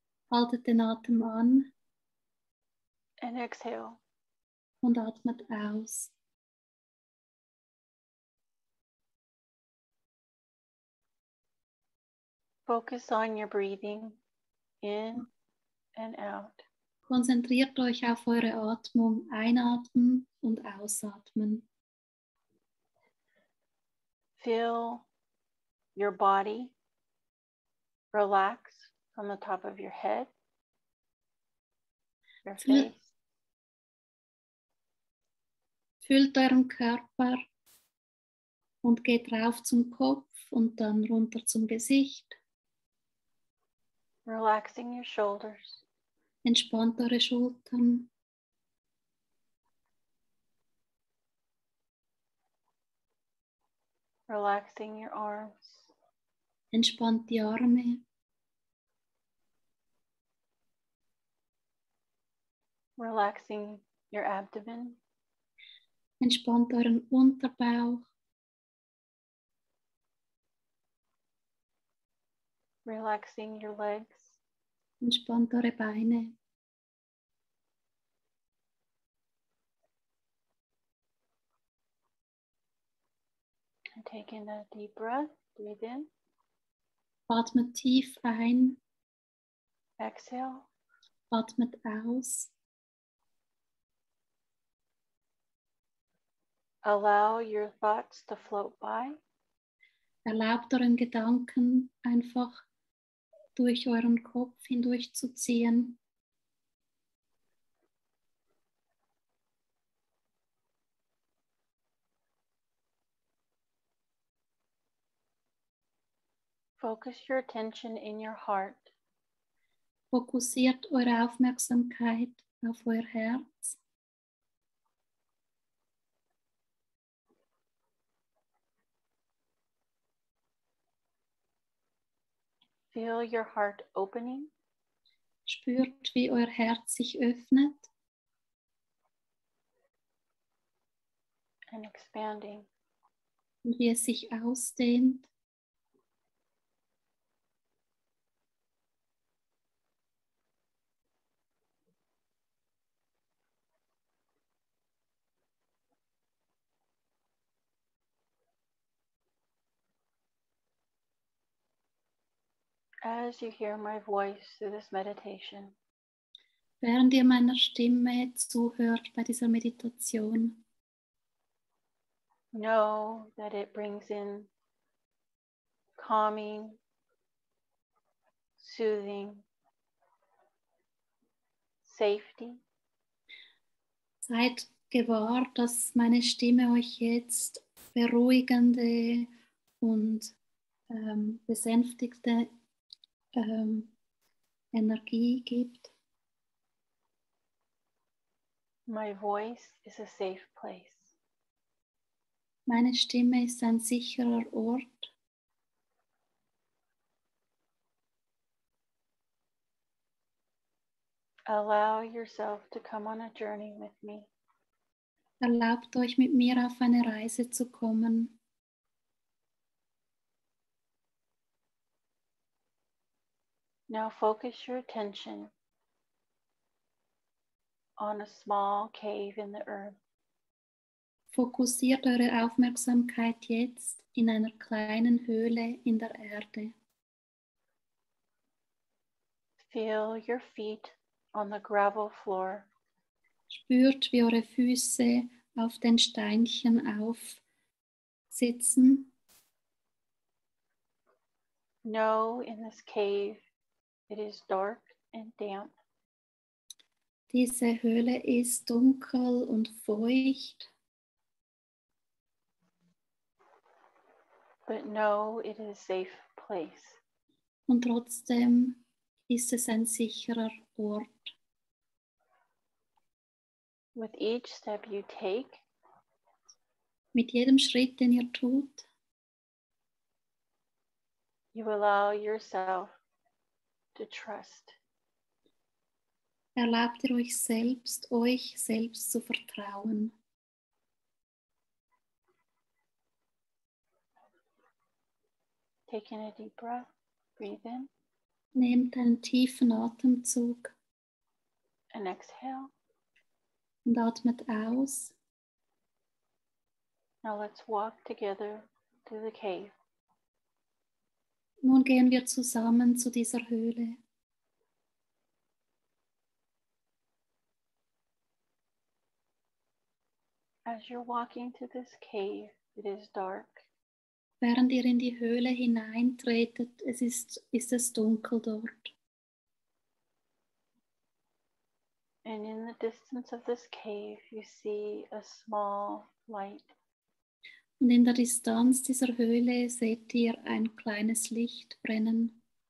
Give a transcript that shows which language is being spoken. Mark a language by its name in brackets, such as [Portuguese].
[German] haltet den Atem an [English] and exhale. [German] und atmet aus. [English] Focus on your breathing in and out. [German] Konzentriert euch auf eure Atmung, einatmen und ausatmen. [English] Feel your body relax from the top of your head, your Feel- face, [German] Fühlt euren Körper und geht rauf zum Kopf und dann runter zum Gesicht. [English] relaxing your shoulders, [German] Entspannt eure Schultern, [English] relaxing your arms, [German] entspannt die Arme, [English] relaxing your abdomen, [German] entspannt euren Unterbauch, [English] relaxing your legs, [German] entspannt eure Beine. [English] and take in a deep breath. Breathe in, [German] Atmet tief ein, [English] exhale, [German] atmet aus. [English] allow your thoughts to float by. [German] Erlaubt euren Gedanken einfach durch euren Kopf hindurchzuziehen. [English] Focus your attention in your heart. [German] Fokussiert eure Aufmerksamkeit auf euer Herz. [English] Feel your heart opening. [German] Spürt, wie euer Herz sich öffnet [English] and expanding. [German] und wie es sich ausdehnt. [English] As you hear my voice through this meditation, [German] Während ihr meiner Stimme zuhört bei dieser Meditation, [English] know that it brings in calming, soothing, safety, [German] seid gewahr, dass meine Stimme euch jetzt beruhigende und besänftigte Energie gibt. [English] My voice is a safe place. [German] Meine Stimme ist ein sicherer Ort. [English] Allow yourself to come on a journey with me. [German] Erlaubt euch, mit mir auf eine Reise zu kommen. [English] Now focus your attention on a small cave in the earth. [German] Fokussiert eure Aufmerksamkeit jetzt in einer kleinen Höhle in der Erde. [English] Feel your feet on the gravel floor. [German] Spürt, wie eure Füße auf den Steinchen aufsitzen. [English] Know in this cave it is dark and damp. [German] Diese Höhle ist dunkel und feucht. [English] But know it is a safe place. [German] Und trotzdem ist es ein sicherer Ort. [English] With each step you take, [German] Mit jedem Schritt, den ihr tut, [English] you allow yourself to trust. [German] erlaubt ihr euch selbst zu vertrauen. [English] Taking a deep breath, breathe in [German] Nehmt einen tiefen Atemzug [English] and exhale. [German] und atmet aus. [English] Now let's walk together to the cave. [German] Nun gehen wir zusammen zu dieser Höhle. [English] As you're walking to this cave, it is dark. [German] Während ihr in die Höhle hineintretet, ist es dunkel dort. [English] And in the distance of this cave, you see a small light. [German] Und in der Distanz dieser Höhle seht ihr ein kleines Licht brennen.